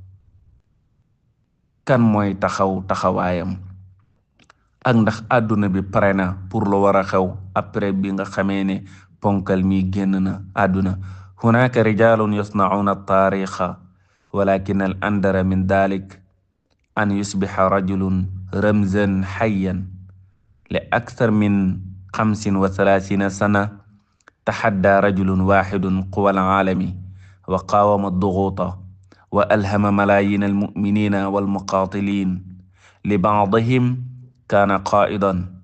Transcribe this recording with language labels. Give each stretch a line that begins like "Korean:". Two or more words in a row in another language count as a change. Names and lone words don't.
Wolof: kan mooy taxawaayam ak ndax àdduna bi pare na pour lu war a xew après bi nga xamee ne ponkal mi génn na àdduna
Arabic: هناك رجال يصنعون التاريخ ولكن النادر من ذلك أن يصبح رجل رمزا حيا لأكثر من 35 سنة تحدى رجل واحد قوى العالم وقاوم الضغوط وألهم ملايين المؤمنين والمقاتلين لبعضهم كان قائدا